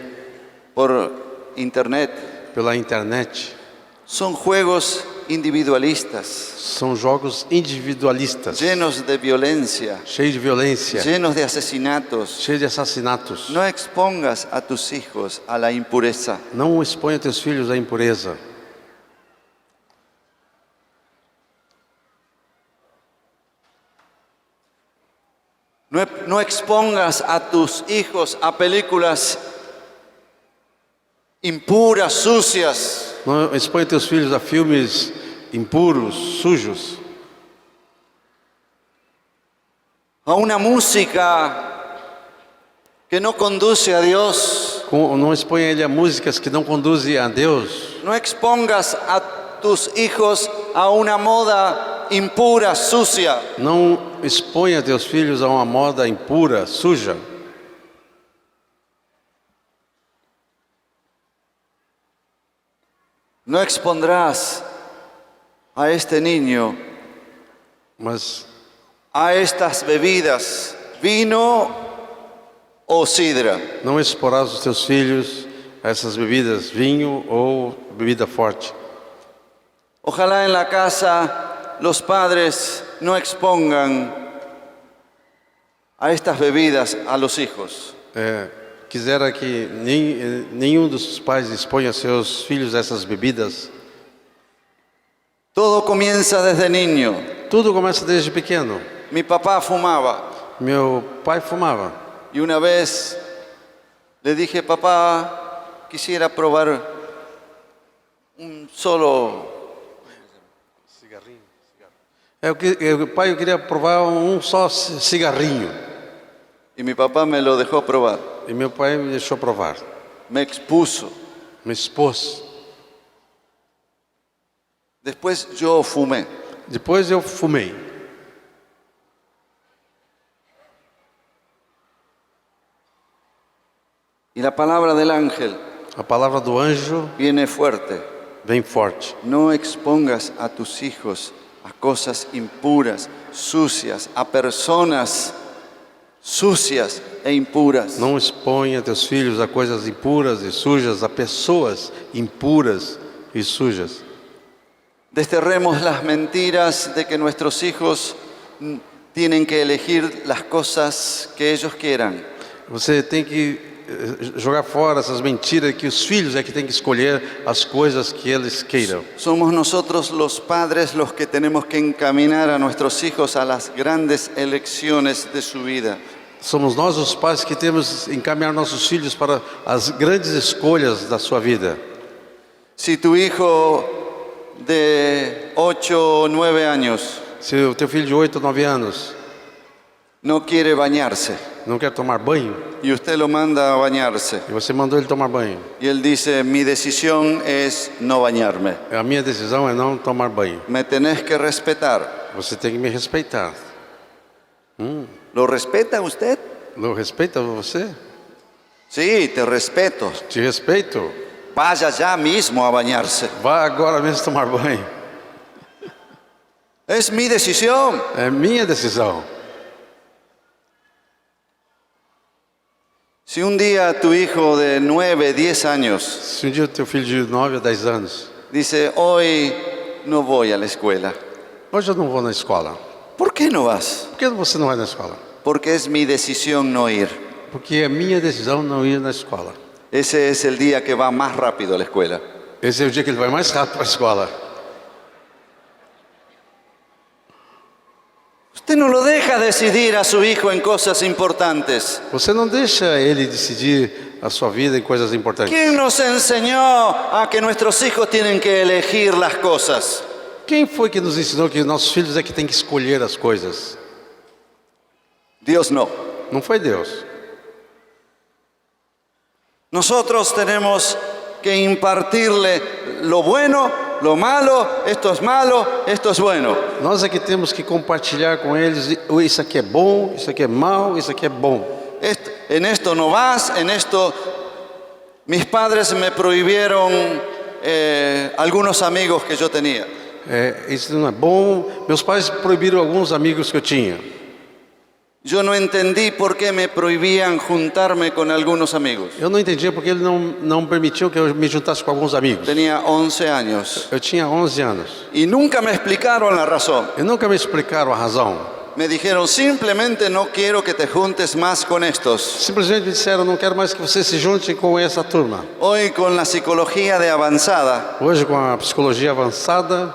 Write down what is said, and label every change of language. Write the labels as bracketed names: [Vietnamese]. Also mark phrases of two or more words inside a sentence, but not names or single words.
[Spanish] por internet [Portuguese] pela internet [Spanish] son juegos individualistas, [Portuguese] são jogos individualistas, [Spanish] llenos de violencia, [Portuguese] cheios de violência, [Spanish] llenos de asesinatos. [Portuguese] cheios de assassinatos. [Spanish] No expongas a tus hijos a la impureza. [Portuguese] Não exponha teus filhos à impureza. [Spanish] No expongas a tus hijos a películas impuras, sucias. [Portuguese] Não exponha teus filhos a filmes impuros, sujos, [Spanish] A una música que no conduce a Dios. [Portuguese] não exponha ele a músicas que não conduzem a Deus. [Spanish] No expongas a tus hijos a una moda impura, sucia. [Portuguese] Não exponha teus filhos a uma moda impura, suja. [Spanish] No expondrás a este niño [Portuguese] Mas [Spanish] a estas bebidas, vino o sidra. [Portuguese] não exporás os teus filhos a essas bebidas, vinho ou bebida forte. [Spanish] Ojalá en la casa los padres no expongan a estas bebidas a los hijos. [Portuguese] quisera que nenhum dos pais exponha seus filhos a essas bebidas. [Spanish] Todo comienza desde niño. [Portuguese] Tudo começa desde pequeno. [Spanish] Mi papá fumaba [Portuguese] Meu pai fumava. [Spanish] y una vez le dije, papá, quisiera probar un solo... [Portuguese] Pai, eu queria provar um só cigarrinho. [Spanish] Y mi papá me lo dejó probar. [Portuguese] E meu pai me deixou provar. [Spanish] Me expuso. [Portuguese] Me expôs. [Spanish] Después yo fumé. [Portuguese] Depois eu fumei. [Spanish] Y la palabra del ángel [Portuguese] A palavra do anjo [Spanish] viene fuerte. [Portuguese] vem forte. [Spanish] No expongas a tus hijos a cosas impuras, sucias, a personas sucias e impuras. [Portuguese] Não exponha teus filhos a coisas impuras e sujas, a pessoas impuras e sujas. [Spanish] Desterremos las mentiras de que nuestros hijos tienen que elegir las cosas que ellos quieran. [Portuguese] Você tem que jogar fora essas mentiras que os filhos é que tem que escolher as coisas que eles queiram. [Spanish] Somos nosotros los padres los que tenemos que encaminar a nuestros hijos a las grandes elecciones de su vida. [Portuguese] Somos nós os pais que temos que encaminhar nossos filhos para as grandes escolhas da sua vida. [Spanish] Si tu hijo de 8 o 9 años [Portuguese] Se o teu filho de 8 ou 9 anos [Spanish] no quiere bañarse [Portuguese] não quer tomar banho, [Spanish] y usted lo manda a bañarse [Portuguese] e você mandou ele tomar banho, [Spanish] y él dice, mi decisión es no bañarme, [Portuguese] a minha decisão é não tomar banho. [Spanish] me tenés que respetar. [Portuguese] Você tem que me respeitar. [Spanish] ¿Lo respeta usted? [Portuguese] Não respeita você? [Spanish] Sí, te respeto. [Portuguese] Te respeito. [Spanish] Vaya ya mismo a bañarse. [Portuguese] Vá agora mesmo tomar banho. [Spanish] Es mi decisión. [Portuguese] É minha decisão. [Spanish] Si un día tu hijo de 9, 10 años [Portuguese] Se um dia o teu filho de 9 a 10 anos, [Spanish] dice, hoy no voy a la escuela. [Portuguese] hoje eu não vou na escola. [Spanish] ¿Por qué no vas? [Portuguese] Por que você não vai na escola? [Spanish] Porque es mi decisión no ir. [Portuguese] Porque é minha decisão não ir na escola. [Spanish] Ese es el día que va más rápido a la escuela. [Portuguese] Esse é o dia que ele vai mais rápido para a escola. [Spanish] Usted no lo deja decidir a su hijo en cosas importantes. [Portuguese] Você não deixa ele decidir a sua vida em coisas importantes. [Spanish] ¿Quién nos enseñó a que nuestros hijos tienen que elegir las cosas? [Portuguese] Quem foi que nos ensinou que nossos filhos é que tem que escolher as coisas? [Spanish] Dios no. [Portuguese] Não foi Deus. [Spanish] Nosotros tenemos que impartirle lo bueno, lo malo, esto es malo, esto es bueno. [Portuguese] Nós é que temos que compartilhar com eles, isso aqui é bom, isso aqui é mal, isso aqui é bom. [Spanish] En esto no vas, en esto... Mis padres me prohibieron algunos amigos que yo tenía. [Portuguese] Isso não é bom. Meus pais proibiram alguns amigos que eu tinha. [Spanish] Yo no entendí por qué me prohibían juntarme con algunos amigos. [Portuguese] Eu não entendia porque eles não permitiam que eu me juntasse com alguns amigos. [Spanish] Tenía 11 años. [Portuguese] Eu tinha 11 anos. [Spanish] Y nunca me explicaron la razón. [Portuguese] E nunca me explicaram a razão. [Spanish] Me dijeron, simplemente no quiero que te juntes más con estos. [Portuguese] Simplesmente me disseram, não quero mais que você se junte com essa turma. [Spanish] Hoy con la psicología de avanzada, [Portuguese] Hoje, com a psicologia avançada,